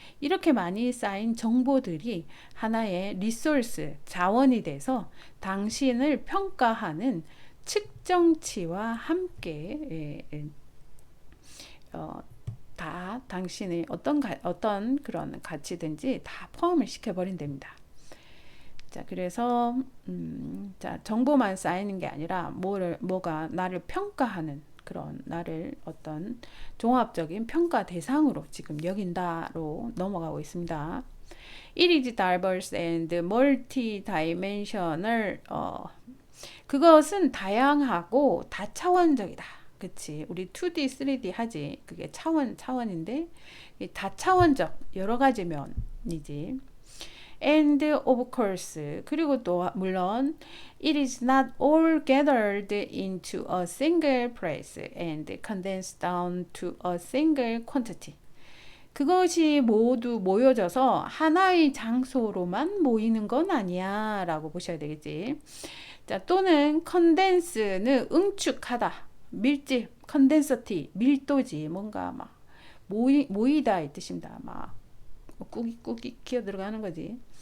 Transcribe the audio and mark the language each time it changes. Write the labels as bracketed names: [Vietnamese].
[Korean] 이렇게 많이 쌓인 정보들이 하나의 리소스, 자원이 돼서 당신을 평가하는 측정치와 함께 다 당신의 어떤 그런 가치든지 다 포함을 시켜버린답니다. 자, 그래서 자, 정보만 쌓이는 게 아니라 뭐가 나를 평가하는 그런 나를 어떤 종합적인 평가 대상으로 지금 여긴다로 넘어가고 있습니다. [English] It is diverse and multi-dimensional. [Korean] 그것은 다양하고 다차원적이다. 그치? 우리 2D, 3D 하지. 그게 차원인데 다차원적 여러 가지 면이지. [English] And of course, [Korean] 그리고 또 물론 [English] it is not all gathered into a single place and condensed down to a single quantity. [Korean] 그것이 모두 모여져서 하나의 장소로만 모이는 건 아니야 라고 보셔야 되겠지. 자, 또는 condense는 응축하다, 밀집, condensity, 밀도지. 뭔가 막 모이다 이 뜻입니다. 막 꾹꾹 기어 들어가는 거지.